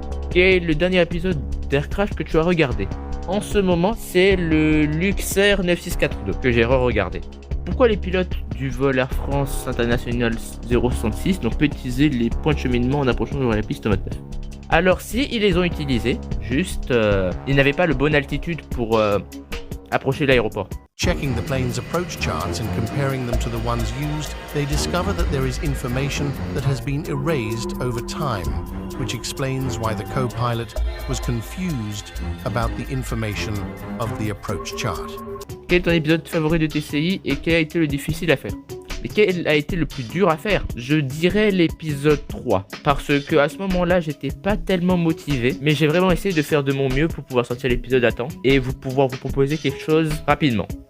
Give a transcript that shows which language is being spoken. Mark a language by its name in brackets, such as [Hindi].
[French] Quel est le dernier épisode d'Air Crash que tu as regardé? En ce moment, c'est le Luxair 9642 que j'ai re-regardé. Pourquoi les pilotes du vol Air France International 066 n'ont pas utilisé les points de cheminement en approchant de la piste 29? Alors si ils les ont utilisés, juste ils n'avaient pas le bonne altitude pour approcher l'aéroport. [English] Checking the plane's approach charts and comparing them to the ones used, they discover that there is information that has been erased over time, which explains why the co-pilot was confused about the information of the approach chart. [French] Quel est ton épisode favori de TCI et quel a été le difficile à faire? Et quel a été le plus dur à faire? Je dirais l'épisode 3. Parce que à ce moment-là, j'étais pas tellement motivé. Mais j'ai vraiment essayé de faire de mon mieux pour pouvoir sortir l'épisode à temps. Et pouvoir vous proposer quelque chose rapidement.